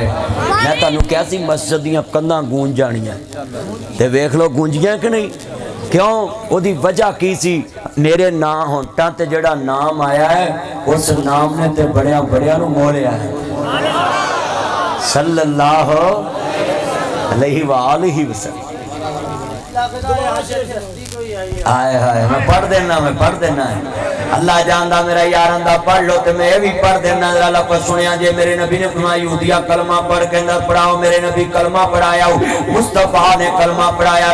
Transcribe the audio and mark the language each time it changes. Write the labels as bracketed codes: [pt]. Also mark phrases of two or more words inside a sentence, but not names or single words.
[pa] میں تہانوں کہا سی مسجد دیاں کندھاں گونج جانیاں، تے ویکھ لو گونجیاں کہ نہیں. کیوں? اوہدی وجہ کی سی، میرے نا ہونٹاں تے جیہڑا نام آیا ہے، اس نام نے تے بڑیاں بڑیاں نوں مولیا ہے. [ar] صلى الله عليه وآله وسلم. [pa] آئے ہائے، میں پڑھ دینا ہے. اللہ جاندا میرا یاراں دا، پڑھ لو تے میں بھی پڑھ دینا. ذرا لفظ سنیا جے، میرے نبی نے فرمایا یہودیا کلمہ پڑھ کے نہ پڑھاؤ، میرے نبی کلمہ پڑھایا، مصطفیٰ نے کلمہ پڑھایا.